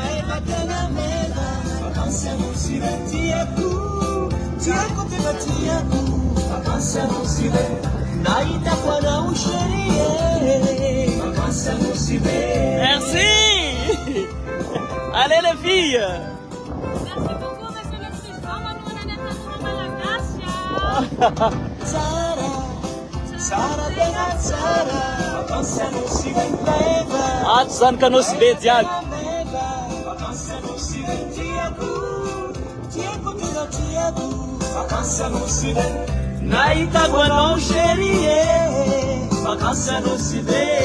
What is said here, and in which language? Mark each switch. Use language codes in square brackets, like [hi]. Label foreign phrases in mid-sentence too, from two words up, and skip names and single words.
[mg] tena meva vakansi anosire tiako tiako tena tiako vakansi anosire nahitako anao sherie vakansi anosire. [fr] Merci. Allez les filles. Merci beaucoup, monsieur le président. [mg] Manuana Natalia Malagasy. Tsara tsara tena tsara vakansi anosire meva Ato zany ka anao sy be diaby. vakansi anosire tiako tiako tena tiako vakansi anosire nahitako anao sherie vakansi anosire.